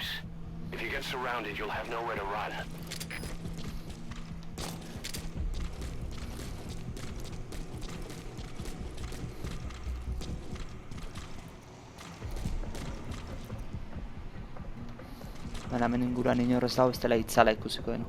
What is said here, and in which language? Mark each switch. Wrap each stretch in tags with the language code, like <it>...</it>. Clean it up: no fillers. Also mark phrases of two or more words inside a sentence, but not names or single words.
<en>If you get surrounded, you'll have nowhere to run.</en> <eu>Hemen inguruan inor ez dago, ez dela itzala ikusiko den.</eu>